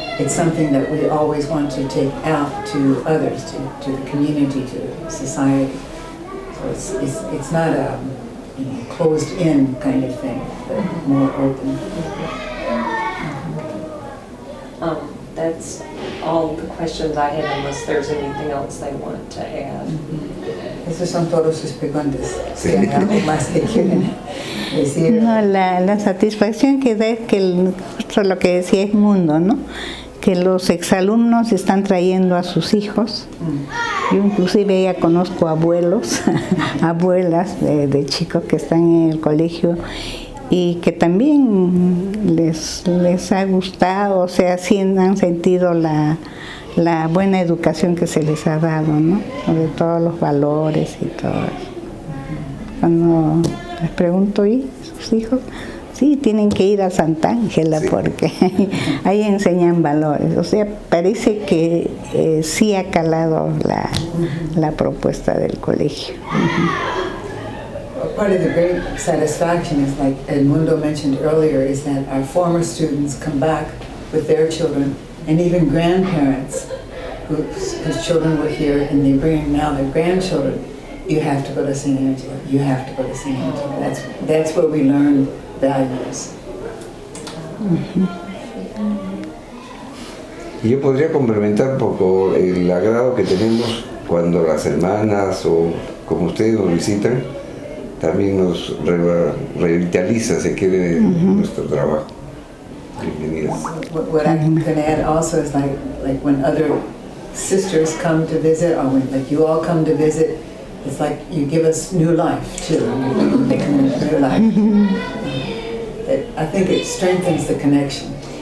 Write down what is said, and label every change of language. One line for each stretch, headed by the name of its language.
English: It's something that we always want to take out to others, to the community, to society. So it's not a closed-in kind of thing, but more open. That's all the questions I had, unless there's anything else they want to add.
Spanish: Esas son todas sus preguntas. Si hay algo más que quieren decir. No, la satisfacción que da es que justo lo que decía es mundo, ¿no? Que los exalumnos están trayendo a sus hijos. Yo inclusive ya conozco abuelos, abuelas de chicos que están en el colegio y que también les ha gustado, o sea, sí han sentido la buena educación que se les ha dado, ¿no? Sobre todos los valores y todo eso. Cuando les pregunto, ¿y sus hijos? Sí, tienen que ir a Santa Ángela porque ahí enseñan valores. O sea, parece que sí ha calado la propuesta del colegio.
English: Part of the great satisfaction is, like Edmundo mentioned earlier, is that our former students come back with their children and even grandparents whose children were here and they bring now their grandchildren. You have to go to St. Angela. You have to go to St. Angela. That's where we learn values.
Spanish: Y yo podría complementar un poco el agrado que tenemos cuando las hermanas o como ustedes nos visitan, también nos revitaliza, se quiere, nuestro trabajo. Bienvenidas.
English: What I'm going to add also is like when other sisters come to visit, or when like you all come to visit, it's like you give us new life too. New life. I think it strengthens the connection.